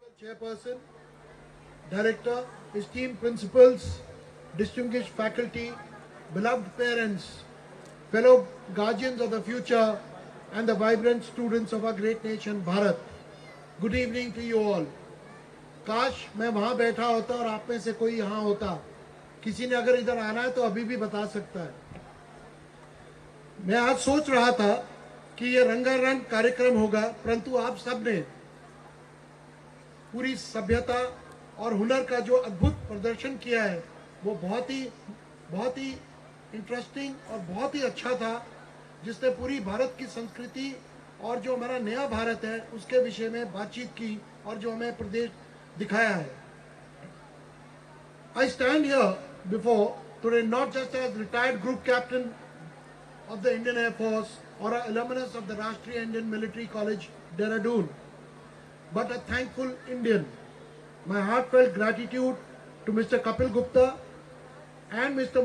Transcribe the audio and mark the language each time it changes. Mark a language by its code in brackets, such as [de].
[en] Chairperson, Director, esteemed principals, distinguished faculty, beloved parents, fellow guardians of the future, and the vibrant students of our great nation, Bharat. Good evening to you all. [hi] काश मैं वहाँ बैठा होता और आप में से कोई यहाँ होता. किसी ने अगर इधर आना है तो अभी भी बता सकता है. मैं आज सोच रहा था कि ये रंगारंग कार्यक्रम होगा, परंतु आप सब ने पूरी सभ्यता और हुनर का जो अद्भुत प्रदर्शन किया है वो बहुत ही इंटरेस्टिंग और बहुत ही अच्छा था, जिसने पूरी भारत की संस्कृति और जो हमारा नया भारत है उसके विषय में बातचीत की और जो हमें प्रदेश दिखाया है. [en] I stand here before today not just as retired group captain of the Indian Air Force or an alumnus of the Rashtriya Indian Military College, Dehradun, but a thankful Indian. My heartfelt gratitude to Mr. Kapil Gupta and Mr.